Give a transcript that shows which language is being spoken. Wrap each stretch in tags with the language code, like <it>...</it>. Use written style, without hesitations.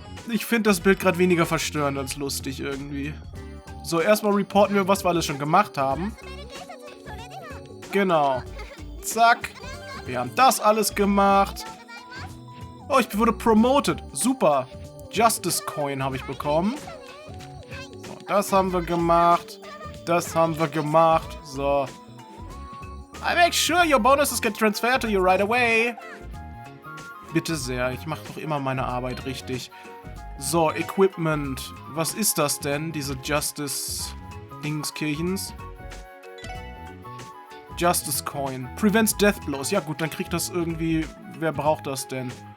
<de>Ich finde das Bild gerade weniger verstörend als lustig irgendwie. So, erstmal reporten wir, was wir alles schon gemacht haben. Genau. Zack. Wir haben das alles gemacht. Oh, ich wurde promoted. Super. Justice Coin habe ich bekommen. So, das haben wir gemacht. Das haben wir gemacht. So.</de> <en>I make sure your bonuses get transferred to you right away.</en> <de>Bitte sehr. Ich mache doch immer meine Arbeit richtig. So, Equipment. Was ist das denn? Diese Justice-Dingskirchens.</de> <en>Justice Coin. Prevents Death Blows.</en> <de>Ja gut, dann kriegt das irgendwie... Wer braucht das denn?</de>